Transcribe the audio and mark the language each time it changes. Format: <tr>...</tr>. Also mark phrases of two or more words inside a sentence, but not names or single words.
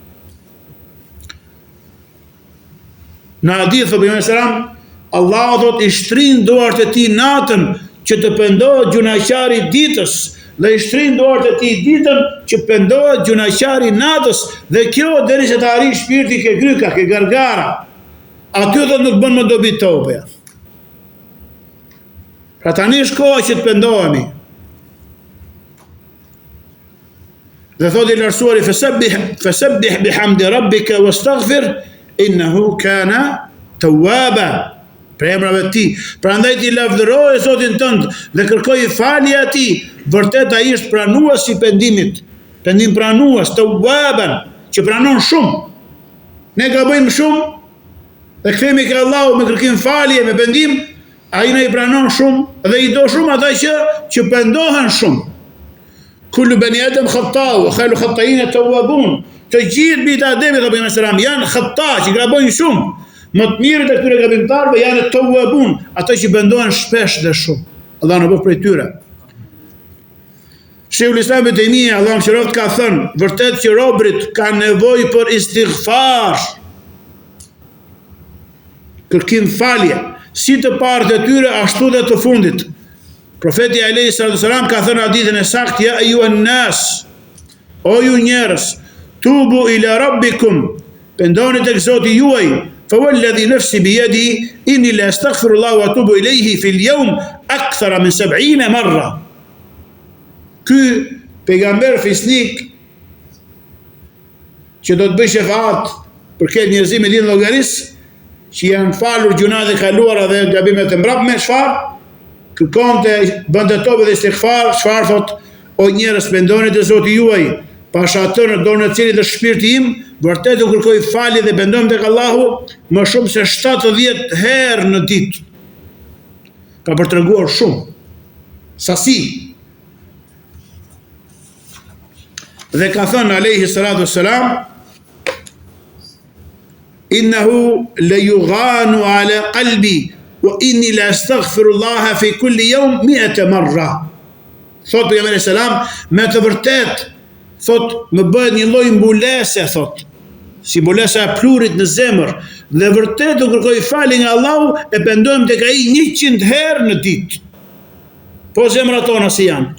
<sq>Në hadith thotë Muhamedi</sq> <ar>صلى الله عليه وسلم,</ar> <sq>Allahu do të shtrin duart e tij natën që të pendohet gjunaqari ditës, dhe i shtrin duart e tij ditën që pendohet gjunaqari natës, dhe kjo derisa të arrijë shpirti ke gryka, ke gargara. Aty do nuk bën më dobi tobe. Pra tani është koha që të pendohemi. Dhe thotë i lartësuari</sq> <ar>فسبح بحمد ربك واستغفره إنه كان توابا.</ar> <sq>Për emrave të tij. Prandaj ti lavdëroje Zotin tënd dhe kërkoj falje atij. Vërtet ai është pranues i pendimit. Pendim pranues, tawwaban, që pranon shumë. Ne gabojmë shumë dhe kthehemi ke Allahu me kërkim falje, me pendim. Ai na i pranon shumë dhe i do shumë ata që pendohen shumë.</sq> <ar>كل بني آدم خطاء وخير الخطائين التوابون.</ar> <sq>Të gjithë bijtë Ademit thotë Muhamedi</sq> <ar>صلى الله عليه وسلم</ar> <sq>janë khata, që gabojnë shumë. Më të mirët e këtyre gabimtarëve janë tawwabun, ata që pendohen shpesh dhe shumë. Allah në bëf prej tyre. Sheikhul Islam Ibn Taymija, Allah më qëroft, ka thënë, vërtet që robrit ka nevojë për istighfar, kërkim falje, si të parët e tyre, ashtu dhe të fundit. Profeti</sq> <ar>عليه الصلاة والسلام</ar> <sq>ka thënë hadithin e saktë,</sq> <ar>يا أيها الناس,</ar> <sq>o ju njerëz,</sq> <ar>توبوا إلى ربكم,</ar> <sq>pendoni tek Zoti juaj,</sq> <ar>فوالذي نفسي بيده إني لأستغفر الله وأتوب إليه في اليوم أكثر من 70 مرة.</ar> <sq>Ky pejgamber fisnik që do të bëj shefat për këtë njerëzim e lidhur me llogarisë, që janë falur gjunat e kaluara dhe gabimet e mbrapme, çfarë? Kërkonte, bënte tobe dhe istighfar, çfarë thot, o njerëz, pendoni te Zoti juaj, pash atë në dorën e cilit është shpirti im, vërtet u kërkoj falje dhe pendojmë tek Allahu më shumë se 70 herë në ditë. Ka për treguar shumë sasi. Dhe ka thënë</sq> <ar>عليه الصلاة والسلام إنه ليغان على قلبي وإني لأستغفر الله في كل يوم 100 مرة.</ar> <sq>Thot pejgamberi selam, me të vërtet, thot, më bëhet një lloj mbulese, thot, si mbulesa e plurit në zemër, dhe vërtet u kërkoj falje nga Allahu e pendohem tek ai 100 herë në ditë. Po zemrat tona si janë.</sq>